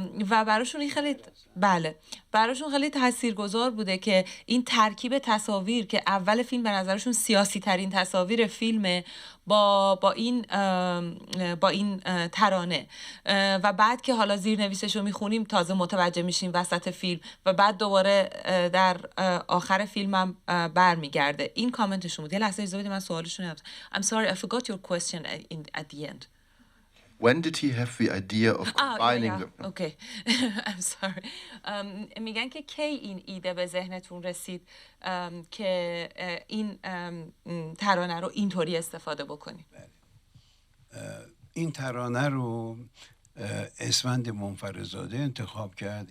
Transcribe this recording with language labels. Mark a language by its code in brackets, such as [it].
[fa] و براشون این خیلی براشون خیلی تاثیرگذار بوده که این ترکیب تصاویر که اول فیلم به نظرشون سیاسی ترین تصاویر فیلمه با این ترانه و بعد که حالا زیرنویسش رو میخونیم تازه متوجه میشیم وسط فیلم و بعد دوباره در آخر فیلم هم برمیگرده. این کامنتشون بود. یه لحظه اجازه بدید من سوالشون رو [en] I'm sorry, I forgot your question at the end. When did he have the idea of combining them? Okay. I'm sorry. [fa] میگن که کی این ایده به ذهنتون رسید که این ترانه رو اینطوری استفاده بکنید؟ این ترانه رو اسفند منفردزاده انتخاب کرد.